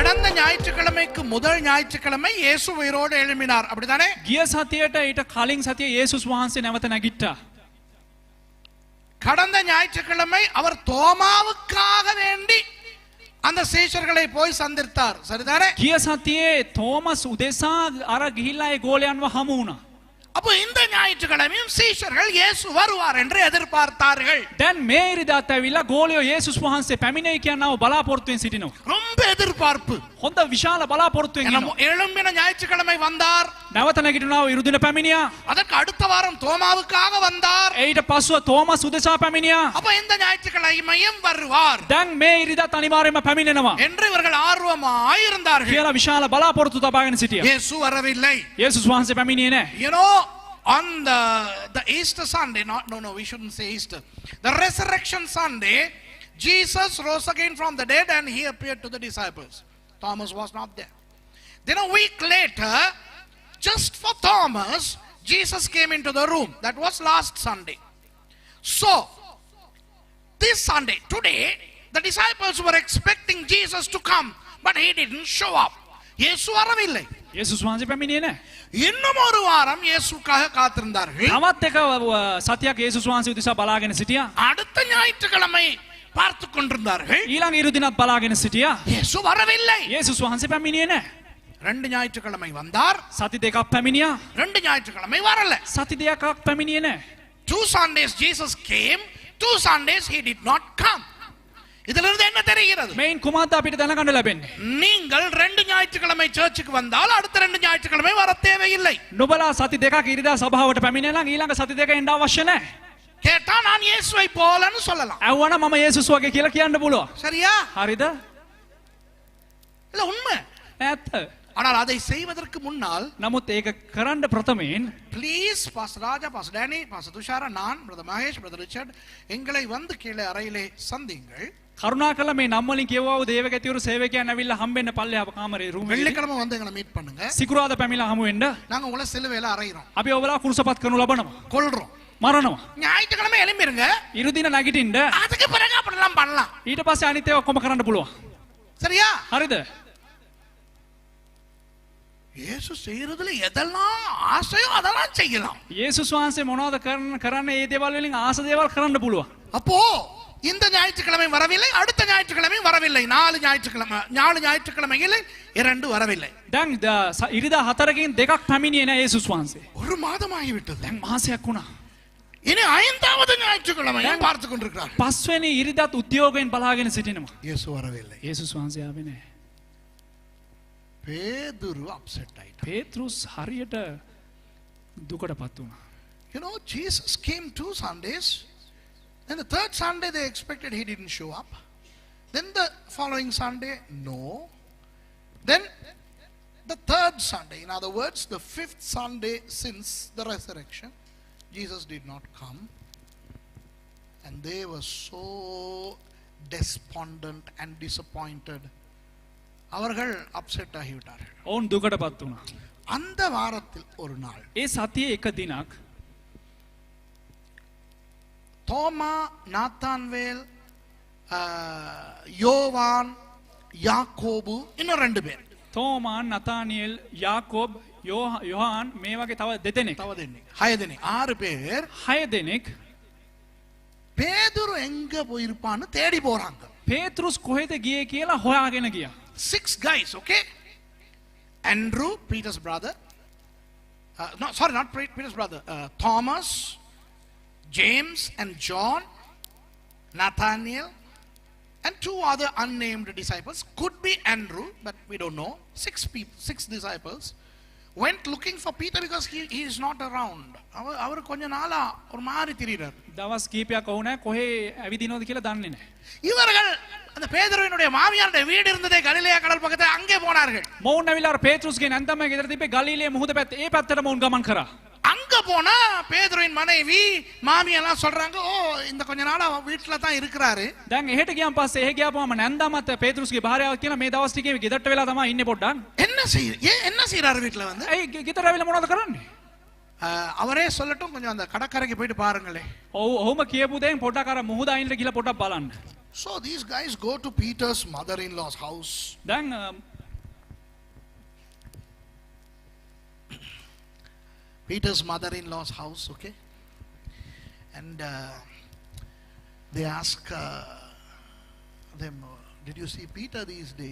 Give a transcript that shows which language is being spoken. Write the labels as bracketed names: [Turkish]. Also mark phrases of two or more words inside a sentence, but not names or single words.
[Tamil] ஞாயிற்றுக்கிழமைக்கு முதல் ஞாயிற்றுக்கிழமை இயேசு உயிரோடு எழும்பினார். அப்படிதானே? [Sinhala] ගිය සතියට ඊට කලින් සතිය යේසුස් වහන්සේ නැවත නැගිට්ටා. [Tamil] கடந்த ஞாயிற்றுக்கிழமை அவர் தோமாவுக்காக வேண்டி அந்த சீஷர்களை போய் சந்தித்தார். சரிதானே? [Sinhala] ගිය සතියේ තෝමස් උදෙසා අර ගිහිල්ලා ඒ ගෝලයන්ව හමු වුණා. [Tamil] அப்போ இந்த ஞாயிற்றுக்கிழமையும் சீஷர்கள் இயேசு வருவார் என்று எதிர்பார்த்தார்கள். [Sinhala] දැන් මේ ඉරිදාත් ඇවිල්ලා ගෝලියෝ යේසුස් වහන්සේ පැමිණෙයි කියනව බලාපොරොත්තුෙන් සිටිනවා. [Tamil] ரொம்ப எதிர்பார்ப்பு. [Sinhala] හොඳ විශාල බලාපොරොත්තුෙන් ඉන්නවා. [Tamil] எழும்பின ஞாயிற்றுக்கிழமை வந்தார். [Sinhala] නැවත නැගිටිනවා ඉරුදින පැමිණියා. [Tamil] அதற்கு அடுத்த வாரம் தோமாவுக்காக வந்தார். [Sinhala] ඊට පස්සුව තෝමස් උදෙසා පැමිණියා. [Tamil] அப்ப இந்த ஞாயிற்றுக்கிழமையும் வருவார். [Sinhala] දැන් මේ ඉරිදාත් අනිවාර්යයෙන්ම පැමිණෙනවා. [Tamil] என்று இவர்கள் ஆர்வமாய் இருந்தார்கள். [Sinhala] කියලා විශාල බලාපොරොත්තු තබාගෙන සිටියා. [Tamil] இயேசு வரவில்லை. [Sinhala] යේසුස් වහන්සේ පැමිණියේ නැහැ. [English] You know, on the Easter Sunday, no, we shouldn't say Easter. The resurrection Sunday, Jesus rose again from the dead and he appeared to the disciples. Thomas was not there. Then a week later, just for Thomas, Jesus came into the room. That was last Sunday. So, this Sunday, today, the disciples were expecting Jesus to come, but he didn't show up. [Tamil] இயேசு வரவில்லை. [Sinhala] යේසුස් වහන්සේ පැමිණියේ නැහැ. [Tamil] இன்னும் ஒரு வாரம் இயேசுக்காக காத்திருந்தார்கள். [Sinhala] තවත් එක සතියක් යේසුස් වහන්සේ උදෙසා බලාගෙන සිටියා. [Tamil] அடுத்த ஞாயிற்றுக்கிழமை பார்த்து கொண்டிருந்தார்கள். [Sinhala] ඊළඟ ඉරුදිනත් බලාගෙන සිටියා. [Tamil] இயேசு வரவில்லை. [Sinhala] යේසුස් වහන්සේ පැමිණියේ නැහැ. [Tamil] ரெண்டு ஞாயிற்றுக்கிழமை வந்தார். [Sinhala] සති දෙකක් පැමිණියා. [Tamil] ரெண்டு ஞாயிற்றுக்கிழமை வரல. [Sinhala] සති දෙකක් පැමිණියේ නැහැ. [English] 2 Sundays Jesus came, 2 Sundays he did not come. [Tamil] இதிலிருந்து என்ன தெரிகிறது? [Sinhala] මේන් කුමක්ද අපිට දැනගන්න ලැබෙන්නේ? [Tamil] நீங்கள் ரெண்டு ஞாயிற்றுக்கிழமை சர்ச்சுக்கு வந்தால் அடுத்த ரெண்டு ஞாயிற்றுக்கிழமை வர தேவையில்லை. [Sinhala] නුඹලා සති දෙකක් ඉරිදා සභාවට පැමිණෙලා ඊළඟ සති දෙක එන්න අවශ්‍ය නැහැ. [Tamil] கேட்டா நான் இயேசுவை போலன்னு சொல்லலாம். [Sinhala] ඇහුවනම් මම යේසුස් වගේ කියලා කියන්න පුළුවන්. [Tamil] சரியா? [Sinhala] හරිද? [Tamil] இல்ல உண்மை. [Sinhala] ඇත්ත. [Tamil] ஆனால் அதை செய்வதற்கு முன்னால் [Sinhala] නමුත් ඒක කරන්න ප්‍රථමයෙන් [Tamil] ப்ளீஸ் பாஸ்டர் ராஜா, பாஸ்டர் டேனி, பாஸ்டர் துஷாரா, நான், பிரதர் மகேஷ், பிரதர் ரிச்சர்ட் எங்களை வந்து கீழே அறையிலே சந்திங்கள். [Sinhala] කරුණාකරලා මේ නම් වලින් කියවව දේවගතිවරු සේවකයන් ඇවිල්ලා හම්බෙන්න පල්ලෙහා කාමරේ රූම් එකේ. [Tamil] வெள்ளிக்கிழமை வந்து எங்களை மீட் பண்ணுங்க. [Sinhala] සිකුරාදා පැමිණලා හමු වෙන්න. [Tamil] நாங்க உங்களை சிலுவையில அறையிறோம். [Sinhala] අපි ඔබලා කුරුසපත් කරනු ලබනවා. [Tamil] கொல்றோம். [Sinhala] මරනවා. [Tamil] ஞாயிற்றுக்கிழமை எழும்பிருங்க. [Sinhala] ඉරුදින නැගිටින්න. [Tamil] அதுக்கு பிறகு அப்படிலாம் பண்ணலாம். [Sinhala] ඊට පස්සේ අනිත් ඒවා ඔක්කොම කරන්න පුළුවන්. [Tamil] சரியா? [Sinhala] හරිද? [Tamil] இயேசு செய்யறதுல எதெல்லாம் ஆசையோ அதெல்லாம் செய்யலாம். [Sinhala] යේසුස් වහන්සේ මොනවද කරන්නේ? ඒ දේවල් වලින් ආස දේවල් කරන්න පුළුවන්. [Tamil] அப்போ இந்த ஞாயிற்றுக்கிழமை வரவில்லை, அடுத்த ஞாயிற்றுக்கிழமை வரவில்லை. 4 ஞாயிற்றுக்கிழமையில் 2 வரவில்லை. [Sinhala] දැන් ඉරිදා 4කින් දෙකක් පැමිණියේ නැහැ යේසුස් වහන්සේ. [Tamil] ஒரு மாதம் ஆகிவிட்டது. [Sinhala] දැන් මාසයක් වුණා. [Tamil] இனி 5வது ஞாயிற்றுக்கிழமையை பார்த்து கொண்டிருக்கிறார். [Sinhala] 5 වෙනි ඉරිදාත් උද්‍යෝගයෙන් බලාගෙන සිටිනවා. [Tamil] இயேசு வரவில்லை. [Sinhala] යේසුස් වහන්සේ ආවේ නැහැ. [Tamil] பேதுரு அப்செட் ஆயிட்டார். [Sinhala] පේත්‍රුස් හරියට දුකටපත් වුණා. [English] You know, Jesus came 2 Sundays. Then the 3rd Sunday they expected he didn't show up. Then the following Sunday, no. Then the 3rd Sunday, in other words, the 5th Sunday since the resurrection, Jesus did not come. And they were so despondent and disappointed. [Tamil] அவர்கள் அப்செட் ஆகிவிட்டார்கள். [Sinhala] ඔවුන් දුකටපත් වුණා. [Tamil] அந்த வாரத்தில் ஒரு நாள் [Sinhala] ඒ සතියේ එක දිනක් [Tamil] தோமா, நாத்தான்வேல், யோவான், யாக்கோபு, இன்னும் 2 பேர். [Sinhala] තෝමාන්, නතානියෙල්, යාකෝබ්, යොහාන් මේ වගේ තව දෙදෙනෙක්. 6 දෙනෙක්. 6 பேர் 6 දෙනෙක් [Tamil] பேதுரு எங்க போயிருப்பான்னு தேடி போறாங்க. [Sinhala] පේත්‍රුස් කොහෙද ගියේ කියලා හොයාගෙන ගියා. [English] 6 guys, okay? Andrew, Peter's brother. Not Peter's brother. Thomas, James and John, Nathaniel, and 2 other unnamed disciples. Could be Andrew, but we don't know. 6 disciples went looking for Peter because he is not around. [Tamil] அவர் கொஞ்ச நாளா ஒரு மாதிரி திரிறார். [Sinhala] දවස් කීපයක් වුණා කොහේ ඇවිදිනවද කියලා දන්නේ නැහැ. [Tamil] இவர்கள் அந்த பேதுருவினுடைய மாமியாருடைய வீடு இருந்ததே கலிலேயா கடல் பக்கத்துல அங்கே போனார்கள். [Sinhala] මොවුන් ඇවිල්ලා පේත්‍රුස්ගේ නැන්දම ගෙදර තිබ්බේ ගලිලේ මුහුද පැත්ත. ඒ පැත්තට මොවුන් ගමන් කරා. [Tamil] அங்க போனா பேதுருவின் மனைவி மாமியெல்லாம் சொல்றாங்க, ஓ இந்த கொஞ்ச நாளா வீட்டுல தான் இருக்கிறாரு. [Sinhala] දැන් එහෙට ගියාන් පස්සේ එහෙ ගියාපුවම නැන්දාමත් පේත්‍රුස්ගේ භාර්යාව කියලා මේ දවස් ටිකේ ගෙදරට වෙලා තමයි ඉන්නේ පොඩ්ඩක්. [Tamil] என்ன செய்றாரு வீட்டுல வந்து? [Sinhala] ඇයි ගෙදර ඇවිල්ලා මොනවද කරන්නේ? [Tamil] அவரே சொல்லட்டும், கொஞ்சம் அந்த கடற்கரைக்கு போயிட்டு பாருங்களே. [Sinhala] ඔව් ඔහොම කියපු දෙයින් පොඩ්ඩක් අර මුහුද අයින්ට ගිහලා පොඩ්ඩක් බලන්න. [English] So these guys go to Peter's mother-in-law's house. [Sinhala] දැන් [English] Peter's mother-in-law's house, okay? And they ask them, did you see Peter these days?